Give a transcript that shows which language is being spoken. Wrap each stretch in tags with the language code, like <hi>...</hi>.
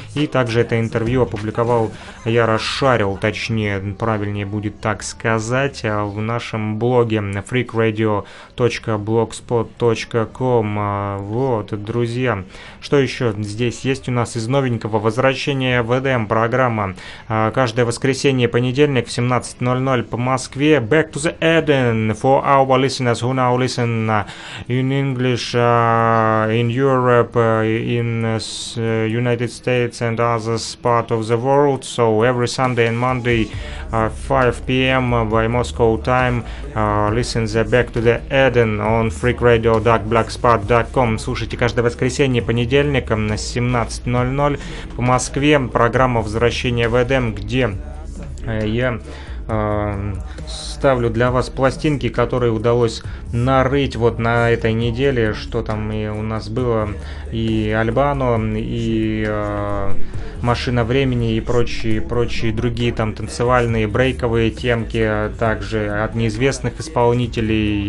<ru>И также это интервью опубликовал, я расшарил, точнее, правильнее будет так сказать, в нашем блоге freakradio.blogspot.com. Вот, друзья, что еще здесь есть у нас из новенького? возвращение в EDM. Программа каждое воскресенье и понедельник в 17:00 по Москве.</ru> <en>Back to the Eden for our listeners who now listen in English, in Europe, in United States and other part of the world. So every Sunday and Monday, 5 p.m. by Moscow time, listen the Back to the Eden on freakradio.blogspot.com.</en> <ru>Слушайте каждое воскресенье и понедельник на 17:00 по Москве. Программа «Возвращение в Эдем», где я ставлю для вас пластинки, которые удалось нарыть вот на этой неделе, что там и у нас было, и Альбано, и «Машина времени», и прочие другие там танцевальные, брейковые темки, также от неизвестных исполнителей.</ru>